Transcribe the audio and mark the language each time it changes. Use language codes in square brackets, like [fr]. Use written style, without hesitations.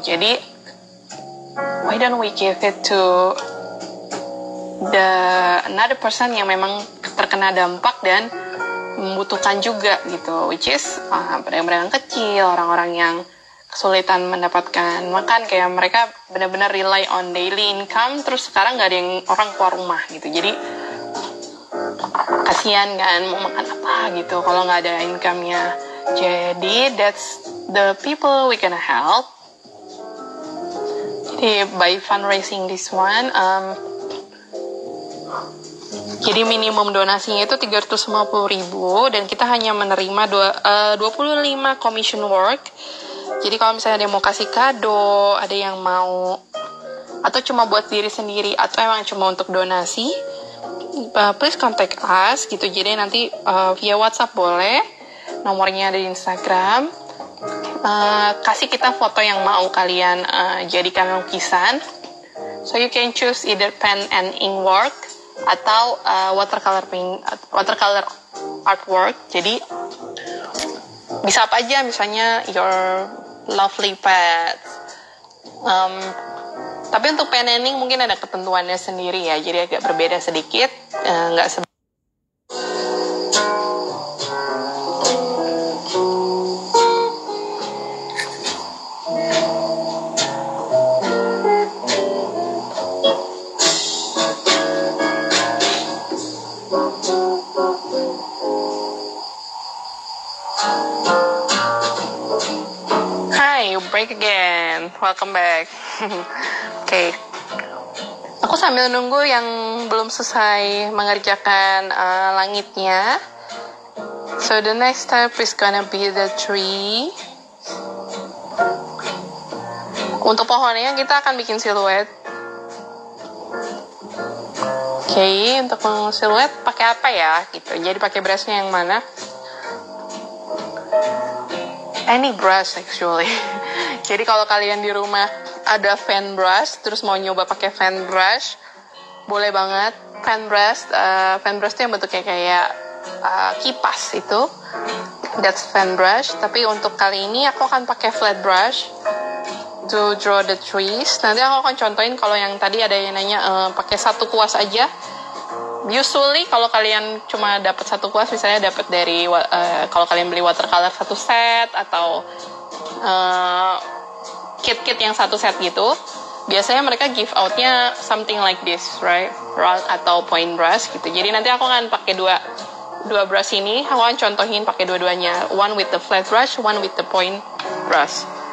[id] Jadi [en] why don't we give it to another person [id] yang memang terkena dampak dan membutuhkan juga gitu, [en] which is [id] pedagang-pedagang kecil, orang-orang yang kesulitan mendapatkan makan, kayak mereka benar-benar [en] rely on daily income, [id] terus sekarang nggak ada yang orang keluar rumah gitu. Jadi kasihan kan, mau makan apa gitu kalau nggak ada income-nya. [en] Jadi that's the people we gonna help. Jadi [id] by fundraising this one, jadi minimum donasinya itu 350.000 dan kita hanya menerima 25 commission work. Jadi kalau misalnya ada yang mau kasih kado, ada yang mau atau cuma buat diri sendiri atau emang cuma untuk donasi, [en] please contact us [id] gitu. Jadi nanti via WhatsApp boleh, nomornya ada di Instagram. Kasih kita foto yang mau kalian jadikan lukisan. [en] So you can choose either pen and ink work atau watercolor artwork. [id] Jadi bisa apa aja, misalnya [en] your lovely pets. [id] Tapi untuk pen and ink mungkin ada ketentuannya sendiri ya, jadi agak berbeda sedikit, nggak break again. [en] Welcome back. [id] Oke. Aku sambil nunggu yang belum selesai mengerjakan langitnya. [en] So the next step is gonna be the tree. [id] Untuk pohonnya kita akan bikin siluet. Oke, untuk siluet pakai apa ya? Gitu. Jadi pakai brushnya yang mana? [en] Any brush actually. [id] Jadi kalau kalian di rumah ada fan brush, terus mau nyoba pakai fan brush, boleh banget. Fan brush itu yang bentuknya kayak kipas itu, [en] that's fan brush. [id] Tapi untuk kali ini aku akan pakai flat brush [en] to draw the trees. [id] Nanti aku akan contohin. Kalau yang tadi ada yang nanya pakai satu kuas aja. Usually kalau kalian cuma dapat satu kuas, misalnya dapat dari kalau kalian beli watercolor satu set atau kit-kit yang satu set gitu, biasanya mereka give out-nya [en] something like this, right? [id] Round atau point brush gitu. Jadi nanti aku akan pakai dua brush ini, aku akan contohin pakai dua-duanya. [en] One with the flat brush, one with the point brush.